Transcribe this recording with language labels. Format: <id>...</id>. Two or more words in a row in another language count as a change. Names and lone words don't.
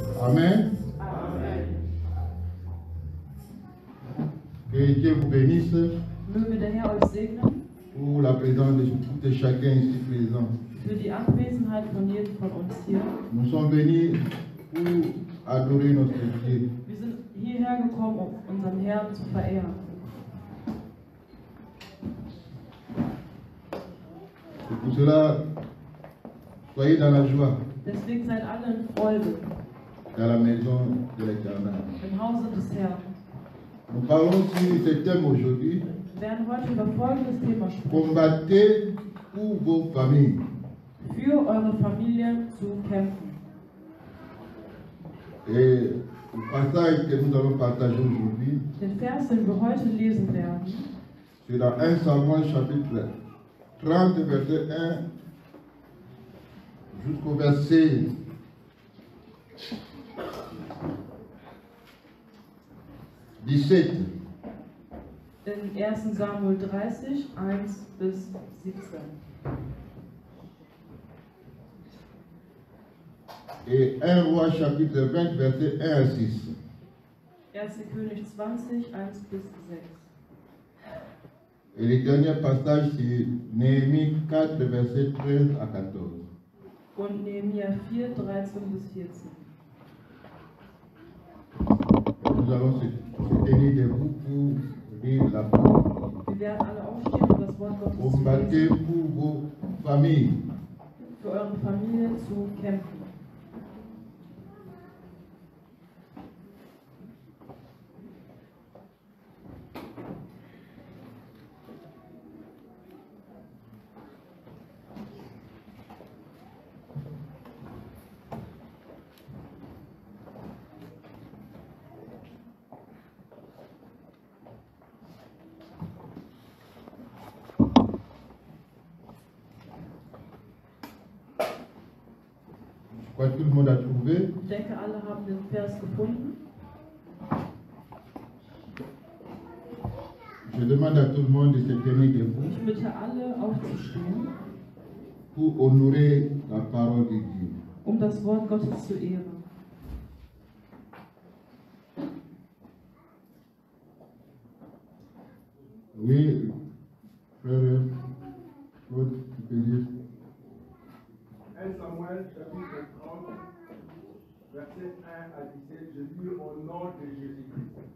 <fr>Amen. Amen. Que Dieu vous bénisse</fr> <de>Möge der Herr euch segnen</de> <fr>pour la présence de tout et chacun ici présent.</fr> <de>für die Anwesenheit von jedem von uns hier.</de> <fr>Nous sommes venus pour adorer notre Dieu.</fr> <de>Wir sind hierher gekommen, um unseren Herrn zu verehren.</de> <fr>Et pour cela, soyez dans la joie,</fr> <de>Deswegen seid alle in Freude</de> <fr>dans la maison de l'Éternel.</fr> <de>im Hause des Herrn.</de> <fr>Nous parlons sur ce thème aujourd'hui.</fr> <de>Wir werden heute über folgendes Thema sprechen.</de> <fr>Combattez pour vos familles.</fr> <de>Für eure Familie zu kämpfen.</de> <fr>Et le passage que nous allons partager aujourd'hui,</fr> <de>Den Vers, den wir heute lesen werden,</de> <fr>c'est dans 1 Samuel chapitre 30, verset 1 jusqu'au verset 17.</fr> <de>in 1. Samuel 30, 1 bis 17.</de> <fr>Et 1 Roi chapitre 20, verset 1 à 6.</fr> <de>1. König 20, 1 bis 6.</de> <fr>Et le dernier passage, c'est Néhémie 4, verset 13 à 14.</fr> <de>Und Nehemia 4, 13 bis 14.</de> <fr>Nous allons se tenir debout pour lire la parole.</fr> <de>Wir werden alle aufstehen und das Wort Gottes zu</de> <fr>Combattez</fr> <de>lesen,</de> <fr>pour vos familles.</fr> <de>für eure Familie zu kämpfen.</de> <fr>Je crois que tout le monde a trouvé.</fr> <de>Ich denke, alle haben den Vers gefunden.</de> <fr>Je demande à tout le monde de se tenir debout</fr> <de>Ich bitte alle aufzustehen,</de> <fr>pour honorer la parole de Dieu.</fr> <de>um das Wort Gottes zu ehren.</de> <fr>Oui, frère Claude, tu peux lire. 1 Samuel chapitre 30, verset 1 à 17, je lis au nom de Jésus-Christ.</fr>